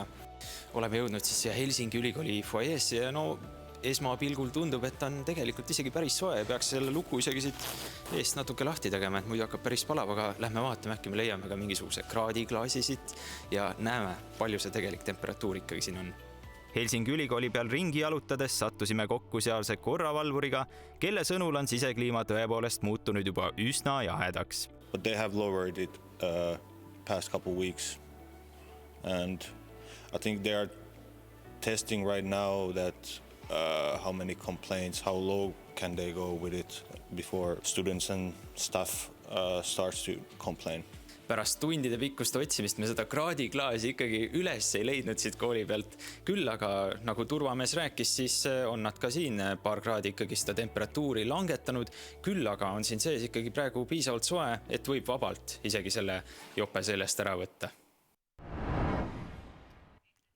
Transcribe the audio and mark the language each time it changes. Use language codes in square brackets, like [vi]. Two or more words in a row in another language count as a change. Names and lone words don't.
[et] Oleme jõudnud siis Helsingi ülikooli foajeesse ja esmapilgul tundub, et on tegelikult isegi päris soe ja peaks selle luku isegi siit eest natuke lahti tegema, et muidu hakkab päris palav, aga lähme vaatame, äkki me leiame ka mingisuguse kraadiklaasi siit ja näeme, palju see tegelik temperatuur ikkagi siin on. Helsingi ülikooli peal ringi jalutades sattusime kokku sealse korravalvuriga, kelle sõnul on sisekliima tõepoolest muutunud juba üsna jahedaks. [en] But they have lowered it past couple weeks and I think they are testing right now that how many complaints, how low can they go with it before students and staff starts to complain. [et] Pärast tundide pikkust otsimist me seda kraadiklaasi ikkagi üles ei leidnud siit kooli pealt. Küll aga nagu turvamees rääkis, siis on nad ka siin paar kraadi ikkagi seda temperatuuri langetanud. Küll aga on siin sees ikkagi praegu piisavalt soe, et võib vabalt isegi selle jope sellest ära võtta.